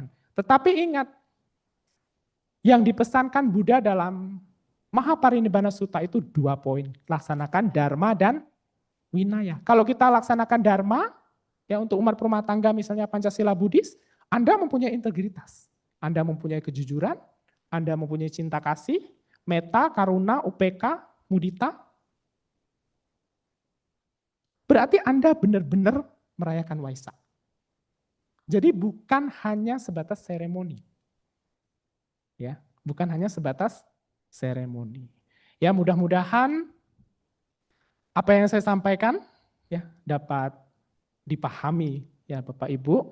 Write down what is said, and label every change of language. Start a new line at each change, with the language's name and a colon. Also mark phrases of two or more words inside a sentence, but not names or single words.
Indonesian: Tetapi ingat, yang dipesankan Buddha dalam Mahaparinibbana Sutta itu 2 poin. Laksanakan dharma dan winaya. Kalau kita laksanakan dharma, ya untuk umat rumah tangga misalnya Pancasila Buddhis, Anda mempunyai integritas. Anda mempunyai kejujuran, Anda mempunyai cinta kasih,
Pali: metta, karuna, upeka, mudita.
Indonesian: Berarti Anda benar-benar merayakan Waisak. Jadi bukan hanya sebatas seremoni. Ya, bukan hanya sebatas seremoni. Ya, mudah-mudahan apa yang saya sampaikan ya dapat dipahami ya Bapak Ibu.